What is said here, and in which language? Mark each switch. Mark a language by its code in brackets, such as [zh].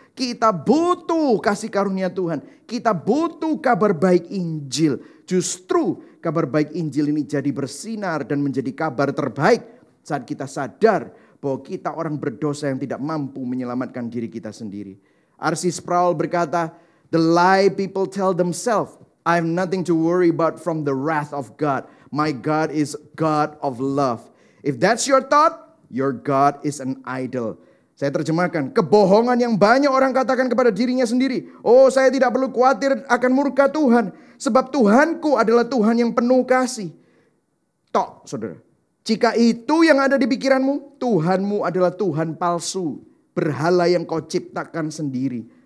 [id] Kita butuh kasih karunia Tuhan. Kita butuh kabar baik Injil. Justru kabar baik Injil ini jadi bersinar dan menjadi kabar terbaik saat kita sadar bahwa kita orang berdosa yang tidak mampu menyelamatkan diri kita sendiri. R.C. [en] Sproul [id] berkata, [en] "The lie people tell themselves, I have nothing to worry about from the wrath of God. My God is God of love. If that's your thought, your God is an idol." [id] Saya terjemahkan, kebohongan yang banyak orang katakan kepada dirinya sendiri. Oh, saya tidak perlu khawatir akan murka Tuhan, sebab Tuhanku adalah Tuhan yang penuh kasih. Tok, saudara. Jika itu yang ada di pikiranmu, Tuhanmu adalah Tuhan palsu, berhala yang kau ciptakan sendiri.